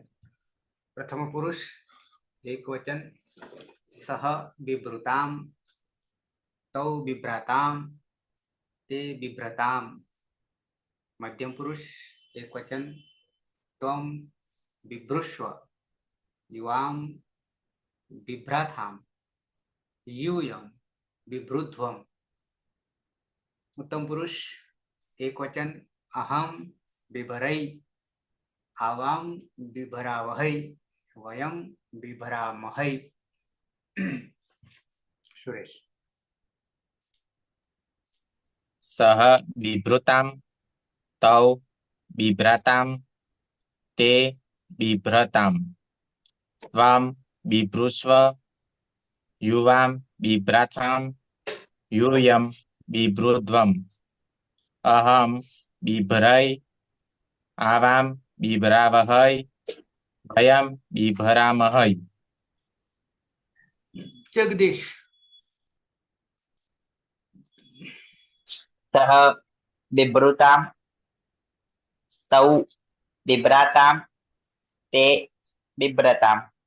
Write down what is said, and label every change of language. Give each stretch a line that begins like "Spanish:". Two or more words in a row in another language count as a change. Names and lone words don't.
Sanskrit: પ્રથમ પુરુષ એક વચન સહ બિભૃતામ તૌ બિભ્રાતામ તે બિભ્રતામ. મધ્યમ પુરુષ એક વચન ત્વમ બિભૃષ્વ યુવામ બિભ્રાથામ यूयम बिभृध्वम. उत्तम पुरुष एक वचन अहम बिभरई आवाम बिभरावहै वयम बिभरामहै. सुरेश. સહ બિભૃતામ તૌ બિભ્રાતામ તે બિભ્રતામ ત્વામ બિભૃષ્વ યુવામ બિભ્રાથામ यूयम बिभृध्वम. अहम बिभरई आवाम बिभरावहै वयम बिभरामहै. जगदीश. सह बिभृताम तौ बिभ्राताम ते बिभ्रताम.